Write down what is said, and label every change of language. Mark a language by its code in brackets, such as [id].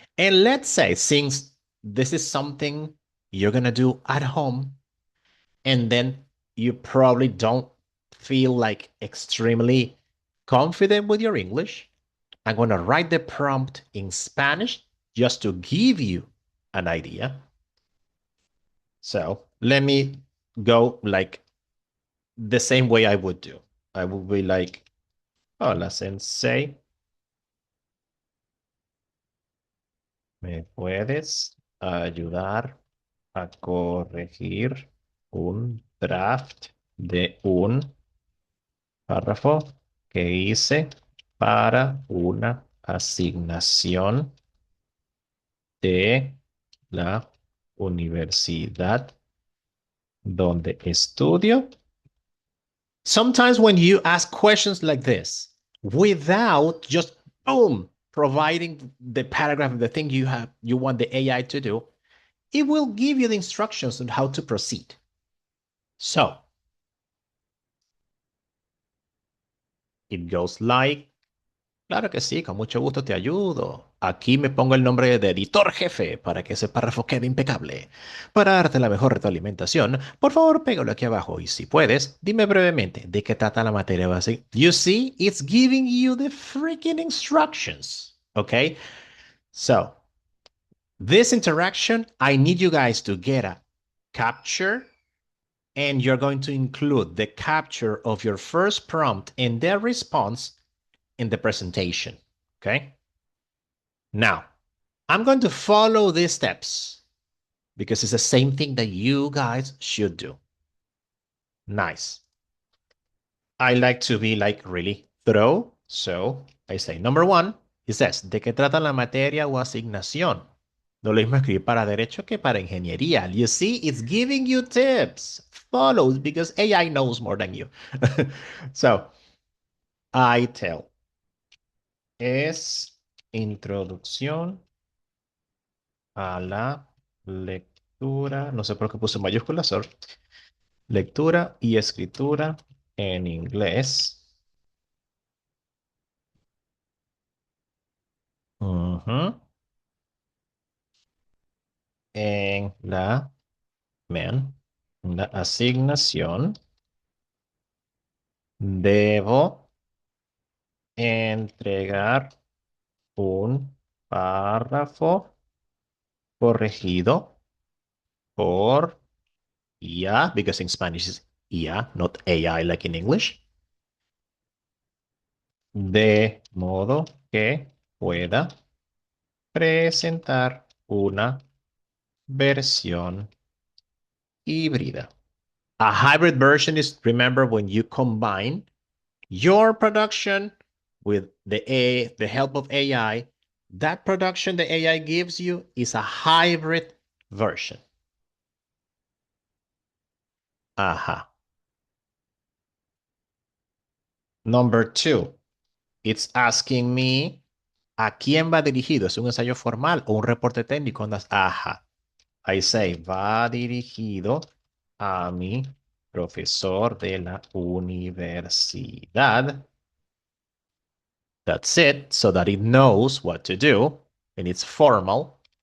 [en] And let's say, since this is something you're going to do at home, and then you probably don't feel like extremely confident with your English, I'm going to write the prompt in Spanish just to give you an idea. So let me go like the same way I would do. I would be like, [es] hola, sensei. ¿Me puedes ayudar a corregir un draft de un párrafo que hice para una asignación de la universidad donde estudio? [en] Sometimes when you ask questions like this, without just boom, providing the paragraph of the thing you want the AI to do, it will give you the instructions on how to proceed. So It goes like, [es] claro que sí, con mucho gusto te ayudo. Aquí me pongo el nombre de editor jefe para que ese párrafo quede impecable. Para darte la mejor retroalimentación, por favor, pégalo aquí abajo y si puedes, dime brevemente de qué trata la materia base. [en] You see, it's giving you the freaking instructions. Okay? So, this interaction, I need you guys to get a capture, and you're going to include the capture of your first prompt and their response in the presentation. Okay? Now, I'm going to follow these steps because it's the same thing that you guys should do. Nice. I like to be like really thorough. So I say, number one, it says, [es] ¿de qué trata la materia o asignación? No lo mismo escribir para derecho que para ingeniería. [en] You see, it's giving you tips. Follow because AI knows more than you. So I tell, [es] es introducción a la lectura, no sé por qué puse mayúsculas, [en] sorry. [es] Lectura y escritura en inglés. Ujú. En la, man, en la asignación debo entregar un párrafo corregido por IA, [en] because in Spanish is IA, not AI like in English, [es] de modo que pueda presentar una versión híbrida. [en] A hybrid version is, remember, when you combine your production with the help of AI. That production the AI gives you is a hybrid version. Aha. Number two, it's asking me [es] a quién va dirigido. ¿Es un ensayo formal o un reporte técnico? Ajá. [en] I say, [es] va dirigido a mi profesor de la universidad. [en] That's it, so that it knows what to do, and it's formal.